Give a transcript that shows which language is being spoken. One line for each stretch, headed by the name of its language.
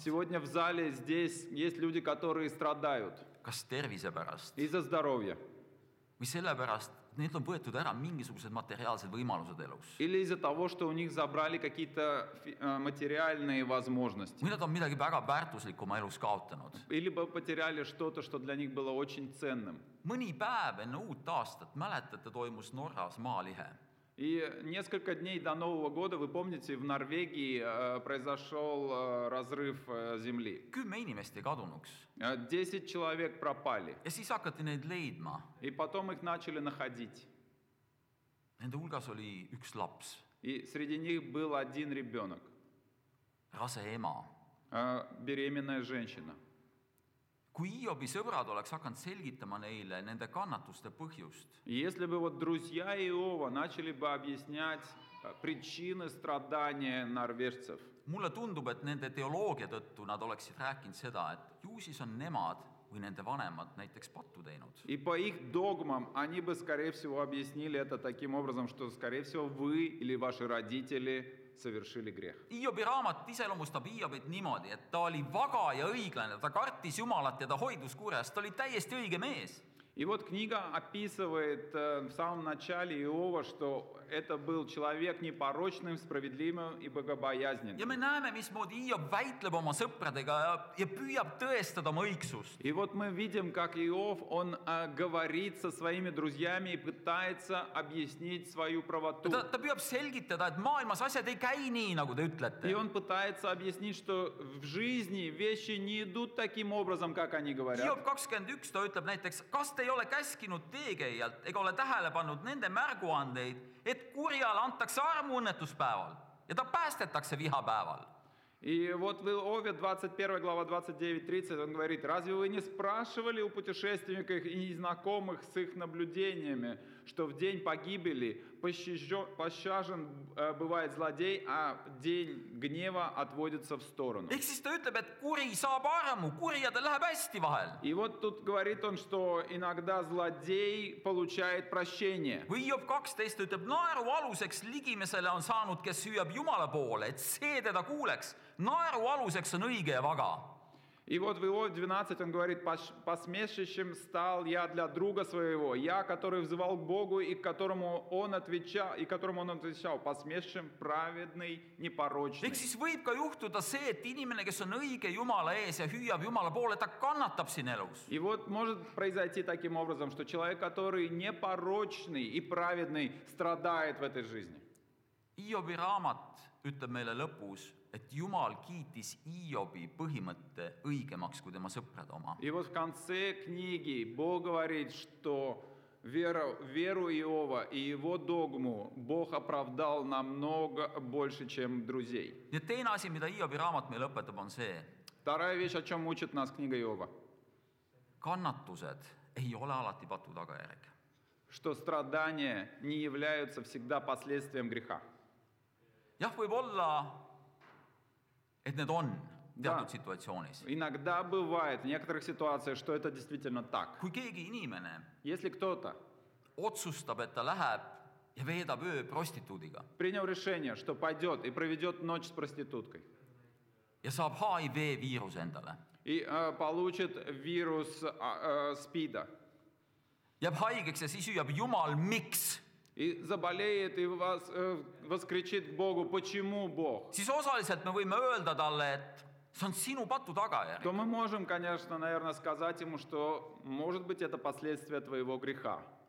Russian: Сегодня в зале здесь есть люди, которые страдают
Estonian: Kas tervise pärast
Russian: из-за здоровья.
Estonian: või sellepärast, et neilt on võetud ära mingisugused materiaalsed võimalused elus.
Russian: Или из-за того, что у них забрали какие-то материальные возможности.
Estonian: Või nad on midagi väga väärtuslikku oma elus kaotanud.
Russian: Или бы потеряли что-то, что для них было очень ценным.
Estonian: Mõni päev enne uut aastat, mäletate, toimus Norras maalihe.
Russian: И несколько дней до Нового года, вы помните, в Норвегии произошел разрыв земли.
Estonian: 10 inimest jäi kadunuks.
Russian: 10 человек пропали.
Estonian: Ja siis hakati neid leidma.
Russian: И потом их начали находить.
Estonian: Nende hulgas oli üks laps,
Russian: И среди них был один ребенок.
Estonian: rase ema.
Russian: беременная женщина.
Estonian: kui Hiobi sõbrad oleks hakanud selgitama neile nende kannatuste põhjust,
Russian: Если бы вот друзья Иова начали бы объяснять причины страдания норвежцев,
Estonian: mulle tundub, et nende teoloogia tõttu nad oleksid rääkinud seda, et ju siis on nemad või nende vanemad näiteks pattu teinud.
Russian: и по их догмам они бы, скорее всего, объяснили это таким образом, что, скорее всего, вы или ваши родители совершили грех.
Estonian: Hiobi raamat iseloomustab Hiobit niimoodi, et ta oli vaga ja õiglane, ta kartis Jumalat ja ta hoidus kurjast, ta oli täiesti õige mees.
Russian: И вот книга описывает в самом начале Иова, что это был человек непорочным, справедливым и богобоязненным.
Estonian: Ja me näeme, mismoodi Hiob väitleb oma sõpradega ja püüab tõestada oma õigsust.
Russian: И вот мы видим, как Иов, он говорит со своими друзьями и пытается объяснить свою правоту.
Estonian: Ta püüab selgitada, et maailmas asjad ei käi nii, nagu te
Russian: И
Estonian: ütlete.
Russian: он пытается объяснить, что в жизни вещи не идут таким образом, как они говорят.
Estonian: Hiob 21, ta ütleb näiteks, kas te ei ole käskinud teekäijalt ega ole tähele pannud nende märguandeid, et kurjale antakse armu õnnetuspäeval ja ta päästetakse vihapäeval.
Russian: И вот в Иове 21 глава 29-30 он говорит: «Разве вы не спрашивали у путешественников и незнакомых с их наблюдениями, что в день погибели пощажен бывает злодей, а день гнева отводится в сторону?»
Estonian: Ehk siis ta ütleb, et kuri saab armu, kurjadel läheb hästi vahel.
Russian: И вот тут говорит он, что иногда злодей получает прощение.
Estonian: Või Hiob 12 ütleb, naeru aluseks ligimesele on saanud, kes hüüab Jumala poole, et see teda kuuleks. Naeru aluseks on õige ja vaga.
Russian: И вот в Иове 12 он говорит: «Посмешищем стал я для друга своего, я, который взывал к Богу, и которому он отвечал, посмешищем праведный, непорочный».
Estonian: Ehk siis võib ka juhtuda see, et inimene, kes on õige Jumala ees ja hüüab Jumala poole, ta kannatab siin elus.
Russian: И вот может произойти таким образом, что человек, который непорочный и праведный, страдает в этой жизни.
Estonian: Hiobi raamat ütleb meile lõpus, et Jumal kiitis Hiobi põhimõtte õigemaks kui tema sõprade oma.
Russian: И вот в конце книги Бог говорит, что веру Иова и его догму Бог оправдал намного больше, чем друзей.
Estonian: Ja teine asi, mida Hiobi raamat meile õpetab, on see,
Russian: Вторая вещь, о чем учит нас книга Иова,
Estonian: kannatused ei ole alati patu tagajärg.
Russian: что страдания не являются всегда последствием греха.
Estonian: Jah, võib olla, et need on
Russian: Да.
Estonian: teatud situatsioonis.
Russian: Иногда бывает в некоторых ситуациях, что это действительно так.
Estonian: Kui keegi inimene
Russian: Если кто-то
Estonian: otsustab, et ta läheb ja veedab öö prostituudiga
Russian: принял решение, что пойдет и проведет ночь с проституткой,
Estonian: ja saab HIV-viiruse endale,
Russian: и получит вирус СПИДа,
Estonian: jääb haigeks ja siis hüüab Jumal, miks?
Russian: и заболеет, и воскричит к Богу: «Почему, Бог?»,
Estonian: Siis osaliselt me võime öelda talle, et see on sinu patu tagajärg.
Russian: то мы можем, конечно, наверное, сказать ему, что, может быть, это последствия твоего греха.